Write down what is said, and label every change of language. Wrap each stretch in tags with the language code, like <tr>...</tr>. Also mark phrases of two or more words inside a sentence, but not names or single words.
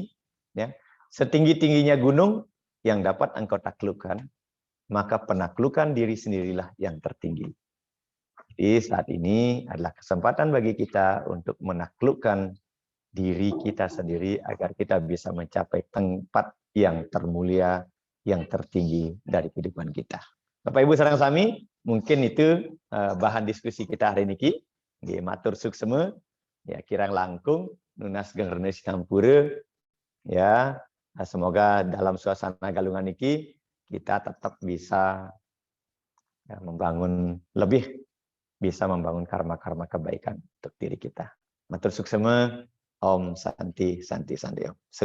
<id>Ya, setinggi-tingginya gunung yang dapat engkau taklukkan, maka penaklukan diri sendirilah yang tertinggi. Jadi saat ini adalah kesempatan bagi kita untuk menaklukkan diri kita sendiri agar kita bisa mencapai tempat yang termulia, yang tertinggi dari kehidupan kita. Bapak Ibu</id> <ban>sareng sami,</ban> <id>mungkin itu bahan diskusi kita hari ini.</id> <ban>Nggih, matur suksema, ya kirang langkung, nunas gengernes kampure,</ban> <id>ya semoga dalam suasana galungan ini kita tetap bisa ya, bisa membangun karma-karma kebaikan untuk diri kita.</id> <ban>Matur suksema.</ban> <sa>ॐ शान्ति शान्ति शान्ति ॐ.</sa>